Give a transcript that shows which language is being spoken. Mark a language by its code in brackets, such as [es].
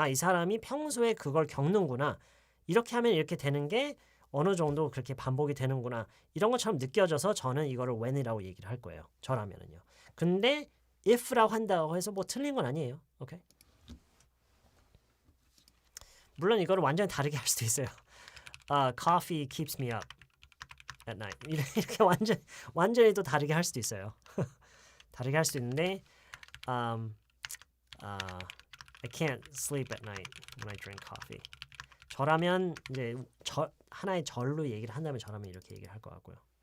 [ko] 이 사람이 평소에 그걸 겪는구나. 이렇게 하면 이렇게 되는 게 어느 정도 그렇게 반복이 되는구나. 이런 것처럼 느껴져서 저는 이거를 when이라고 얘기를 할 거예요. 저라면은요. 근데 if라고 한다고 해서 뭐 틀린 건 아니에요. 오케이? 물론 이거를 완전히 다르게 할 수도 있어요. [en] Coffee keeps me up at night. [ko] 이렇게 완전히 또 다르게 할 수도 있어요. 다르게 할 수도 있는데 [en] I can't sleep at night when I drink coffee. [ko] 저라면 이제 하나의 절로 얘기를 한다면 저라면 이렇게 얘기를 할 것 같고요.